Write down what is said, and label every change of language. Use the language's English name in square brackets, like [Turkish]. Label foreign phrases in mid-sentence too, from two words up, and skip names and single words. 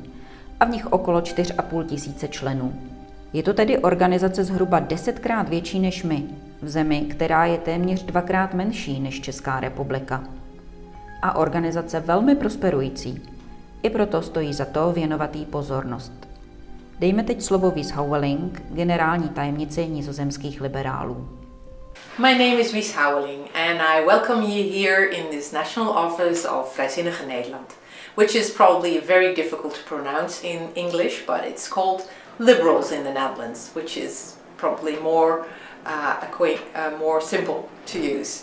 [Czech] A v nich okolo 4,5 tisíce členů. Je to tedy organizace zhruba 10krát větší než my, v zemi, která je téměř 2krát menší než Česká republika. A organizace velmi prosperující. I proto stojí za to věnovat jí pozornost. Dejme teď slovo Wies Houweling, generální tajemnici nizozemských liberálů. [English] My name is Wies Houweling and I welcome you here in this national office of Vereeniging Nederland, which is probably very difficult to pronounce in English, but it's called Liberals in the Netherlands, which is probably more simple to use.